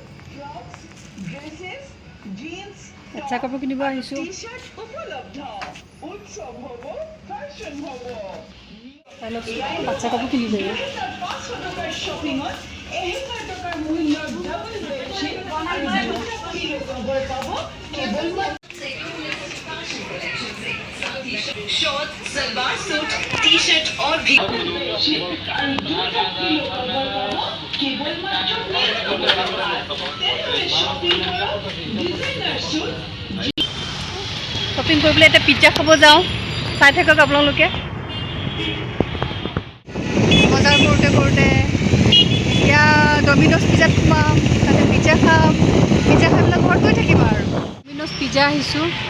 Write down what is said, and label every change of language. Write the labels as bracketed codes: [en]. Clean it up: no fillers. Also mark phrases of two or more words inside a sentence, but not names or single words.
[as] ফ্ৰকছ ড্ৰেছেছ জিন্স বাচ্চা কাপোৰ কিনিব আহিছোঁ টি-শাৰ্ট উপলব্ধ উৎসৱ হ'ব ফেশ্বন হ'ব বাচ্চা কাপোৰ কিনিব 500 টকাৰ শ্বপিঙত 1000 টকাৰ মূল্যৰ [en] double bedsheet [as] আৰু 2 কিলো কভাৰ পাব কেৱল [hi] शॉर्ट सलवार सूट टी शर्ट और भी शॉपिंग [as] কৰিবলৈ এটা পিজ্জা খাব যাওঁ চাই থাকক আপোনালোকে বজাৰ কৰোঁতে কৰোঁতে এতিয়া ডমিন'জ পিজ্জাত সোমাম তাতে পিজ্জা খাম পিজ্জা খাই পেলাই ঘৰত গৈ থাকিম আৰু ডমিন'জ পিজ্জা আহিছোঁ